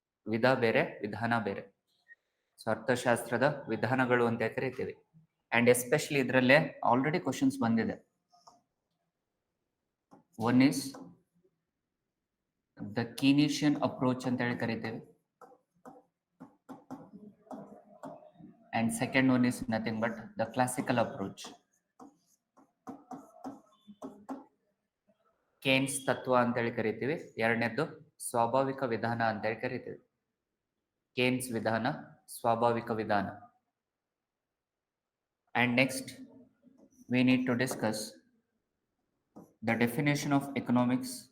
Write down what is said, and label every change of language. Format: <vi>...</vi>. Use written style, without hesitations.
<kn>ವಿಧ ಬೇರೆ, ವಿಧಾನ ಬೇರೆ. ಸೊ ಅರ್ಥಶಾಸ್ತ್ರದ ವಿಧಾನಗಳು ಅಂತ ಕರಿತೀವಿ. ಅಂಡ್ ಎಸ್ಪೆಷಲಿ ಇದರಲ್ಲೇ ಆಲ್ರೆಡಿ ಕ್ವಶನ್ಸ್ ಬಂದಿದೆ.</kn> <en>one is the Keynesian approach</en> <kn>ಅಂತ ಹೇಳಿ ಕರಿತೇವೆ.</kn> <en>And second one is nothing but the classical approach.</en> <kn>ಕೇನ್ಸ್ ತತ್ವ ಅಂತ ಹೇಳಿ ಕರಿತೀವಿ. ಎರಡನೇದ್ದು ಸ್ವಾಭಾವಿಕ ವಿಧಾನ ಅಂತ ಹೇಳಿ ಕರಿತೀವಿ. ಕೇನ್ಸ್ ವಿಧಾನ, ಸ್ವಾಭಾವಿಕ ವಿಧಾನ.</kn> <en>And next we need to discuss the definition of economics.</en>